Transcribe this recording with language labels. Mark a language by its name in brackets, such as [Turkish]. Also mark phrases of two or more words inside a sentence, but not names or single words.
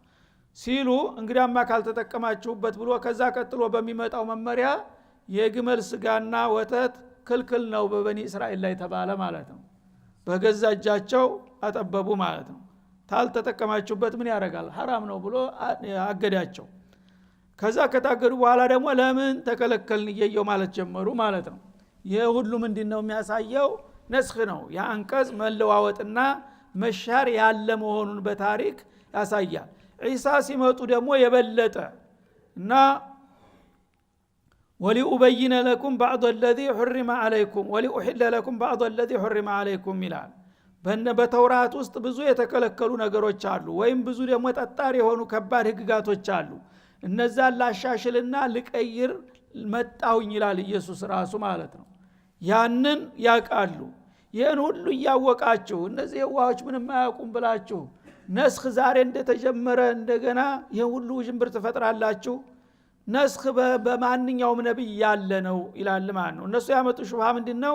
[Amharic] ሲሉ፣ እንግዲያማ ካልተጠቀማችሁበት ብሎ ከዛ ቀጥሎ በሚመጣው መመሪያ የግመል ስጋና ወተት ክልክል ነው በበኒ እስራኤል ላይ ተባለ ማለት ነው። በገዛ እጃቸው አጠበቡ ማለት ነው። ታልተጠቀማችሁበት ምን ያደርጋል ሐራም ነው ብሎ አገዳቸው። ከዛ ከታገዱ በኋላ ደግሞ ለምን ተከለከልን እየየው ማለት ጀመሩ ማለት ነው። ይህ ሁሉ ምንድነው የሚያሳየው? ነስኽ ነው፣ የአንቀጽ መለዋወጥና መሻር ያለ መሆኑን በታሪክ ያሳያል። ዒሳ ሲመጡ ደግሞ የበለጠ እና [Arabic] ولأبين لكم بعض الذي حرم عليكم ولأحل لكم بعض الذي حرم عليكم [Amharic] ይላል። በተውራት ውስጥ ብዙ የተከለከሉ ነገሮች አሉ፣ ወይም ብዙ ደግሞ ጠጣር የሆኑ ከባድ ህግጋቶች አሉ። እነዛን ላሻሽልና ልቀይር መጣሁኝ ይላል ኢየሱስ ራሱ ማለት ነው። ያንን ያቃሉ። ይህን ሁሉ እያወቃችሁ እነዚህ የዋሆች ምንም አያውቁም ብላችሁ ነስኽ ዛሬ እንደተጀመረ እንደገና ይህን ሁሉ ውዥንብር ትፈጥራላችሁ። ነስኽ በማንኛውም ነቢይ ያለ ነው ይላል ማለት ነው። እነሱ ያመጡ ሹብሃ ምንድነው?